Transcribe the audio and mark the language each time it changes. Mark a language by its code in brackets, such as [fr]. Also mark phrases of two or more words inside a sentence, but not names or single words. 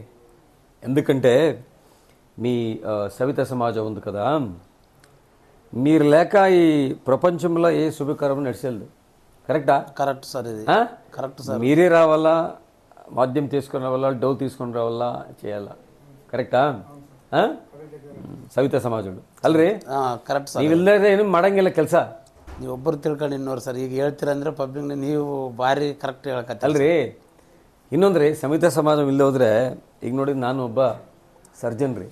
[te] ఎందుకంటే మీ సవిత సమాజం ఉంది కదా, మీరు లేక ఈ ప్రపంచంలో ఏ శుభకరం నడిచేది. కరెక్టా? [en] correct sir, ఇది correct sir. [te] మీరే రావాలా, వాద్యం తీసుకుని రావాలా, డౌ తీసుకుని రావాలా, చేయాలా. కరెక్టా? [kn] ಸವಿತಾ ಸಮಾಜಗಳು ಅಲ್ರಿ? [en] correct sir. [kn] ನೀವಿಲ್ಲದೆ ಏನು ಮಾಡಂಗಿಲ್ಲ ಕೆಲಸ. ನೀವು ಒಬ್ಬರು ತಿಳ್ಕೊಂಡು ಇನ್ನೋರು ಸರ್ ಈಗ ಹೇಳ್ತೀರಂದ್ರೆ ಪಬ್ಲಿಕ್ ನೀವು ಭಾರಿ ಕರೆಕ್ಟ್ ಹೇಳಕತ್ತೀರಿ ಅಲ್ರಿ. ಇನ್ನೊಂದ್ರಿ, ಸವಿತಾ ಸಮಾಜ ಇಲ್ಲದೆ ಹೋದ್ರೆ ಈಗ ನೋಡಿ, ನಾನು ಒಬ್ಬ ಸರ್ಜನ್ ರೀ.